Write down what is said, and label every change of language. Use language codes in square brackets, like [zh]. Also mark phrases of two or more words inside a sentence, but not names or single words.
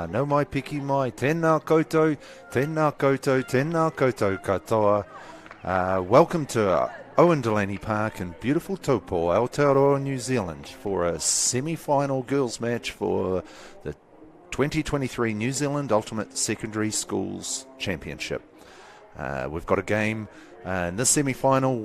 [mi] Nau mai piki mai, tēnā koutou, tēnā koutou, tēnā koutou katoa. [en] Welcome to Owen Delany Park in beautiful Taupo, Aotearoa, New Zealand for a semi-final girls match for the 2023 New Zealand Ultimate Secondary Schools Championship. We've got a game in this semi-final.